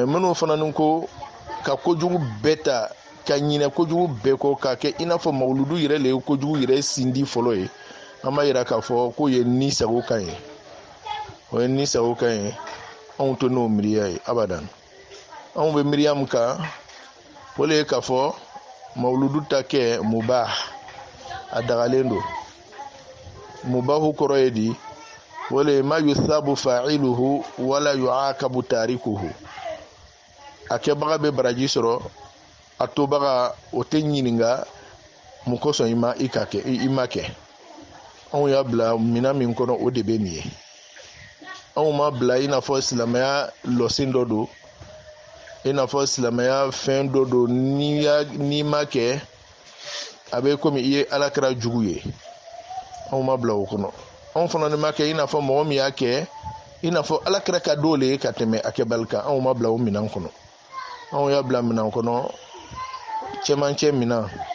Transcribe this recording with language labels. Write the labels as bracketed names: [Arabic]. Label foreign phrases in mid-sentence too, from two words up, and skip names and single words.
[Bambara] minnu fana ni ko ka kojugu bɛɛ ta ka ɲinɛ kojugu bɛɛ kɔ k'a kɛ i n'a fɔ mawuludu yɛrɛ le ye kojugu yɛrɛ sindi fɔlɔ ye an b'a yira k'a fɔ k'o ye ni sago kan ye o ye ni sago kan ye anw to n'o miiriya ye abadan anw bɛ miiriya min kan o le ye k'a fɔ mawuludu ta kɛ mubah a dagalen don mubahu kɔrɔ ye di o le ye [Arabic] ما يثاب فاعله ولا يعاقب تاركه [Bambara] a kɛbaga bɛ baraji sɔrɔ a tobaga o tɛ ɲininka mun kosɔn i ma kɛ anw y'a bila minɛn min kɔnɔ o de bɛ nin ye anw ma bila i n'a fɔ silamɛya lɔsen dɔ don i n'a fɔ silamɛya fɛn dɔ don n'i ma kɛ a bɛ komi i ye alakira jugu ye anw ma bila o kɔnɔ anw fana ni ma kɛ i n'a fɔ mɔgɔ min y'a kɛ i n'a fɔ alakira ka d'o le ye ka tɛmɛ a kɛbali kan anw ma bila o minɛn kɔnɔ anw y'a bila minɛn kɔnɔ cɛmancɛ minɛn